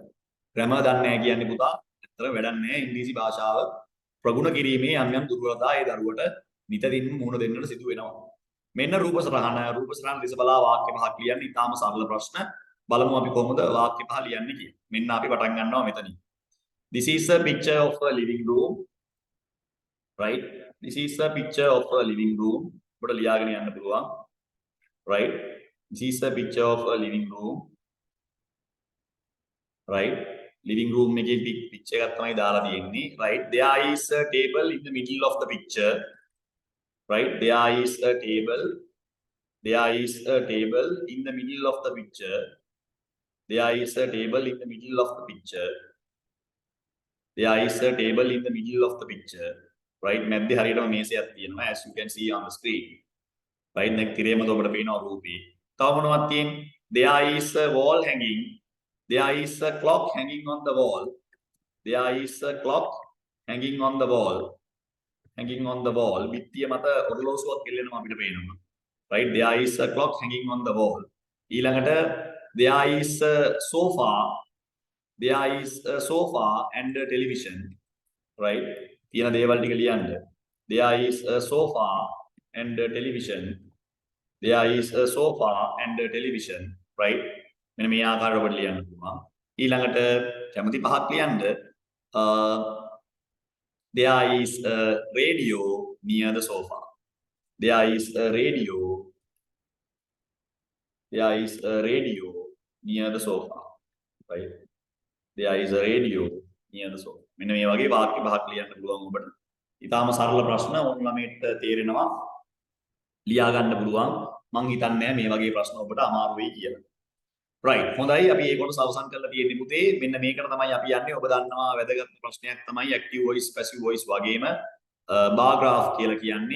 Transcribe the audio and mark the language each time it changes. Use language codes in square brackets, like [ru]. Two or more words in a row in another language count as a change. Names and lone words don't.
[si] ග්‍රැමර් දන්නේ නැහැ කියන්නේ පුතා ඇත්තට වැඩක් නැහැ. ඉංග්‍රීසි භාෂාව ප්‍රගුණ කිරීමේ යම් දුර්වලතා ඒ දරුවට නිතරින්ම මුහුණ දෙන්නට සිදු වෙනවා. මෙන්න රූප සටහන ලෙස බලා වාක්‍ය පහක් ලියන්න ඉතාම සරල ප්‍රශ්න. බලමු අපි කොහොමද වාක්‍ය පහ ලියන්නේ කියලා. මෙන්න අපි පටන් ගන්නවා මෙතනින්. [en] This is a picture of a living room. Right? This is a picture of a living room. [si] ඔබට ලියාගෙන යන්න පුළුවන් [en] right this is a picture of a living room right living room එකේ picture [si] එකක් තමයි දාලා තියෙන්නේ [en] right there is a table in the middle of the picture right there is a table in the middle of the picture there is a table in the middle of the picture there is a table in the middle of the picture right [si] මැද්දේ හරියටම මේසයක් තියෙනවා [en] as you can see on the screen right [si] දැන් තිරේම ඔබට පේනවා රූපේ තව මොනවද තියෙන්නේ [en] there is a wall hanging there is a clock hanging on the wall there is a clock hanging on the wall [si] බිත්තිය මත ඔරලෝසුවක් එල්ලෙනවා අපිට පේනවා [en] right there is a clock hanging on the wall ඊළඟට there is a sofa and a television right [si] තියෙන දේවල් ටික ලියන්න [en] there is a sofa and a television right [si] මෙන්න මේ ආකාරයට ඔබට ලියන්න පුළුවන් ඊළඟට කැමති පහක් ලියන්න [en] there is a radio near the sofa there is a radio near the sofa right there is a radio near the sofa [si] මෙන්න මේ වගේ වාක්‍ය පහක් ලියන්න පුළුවන් ඔබට. ඊටාම සරල ප්‍රශ්න ඕන ළමයට තේරෙනවා. ලියා ගන්න පුළුවන්. මං හිතන්නේ මේ වගේ ප්‍රශ්න ඔබට අමාරු වෙයි කියලා. right. හොඳයි අපි මේ කොටස අවසන් කරලා තියෙන්නේ පුතේ. මෙන්න මේකට තමයි අපි යන්නේ. ඔබ දන්නවා වැදගත් ප්‍රශ්නයක් තමයි [en] active voice passive voice [si] වගේම [en] bar graph [si] කියලා කියන්නේ.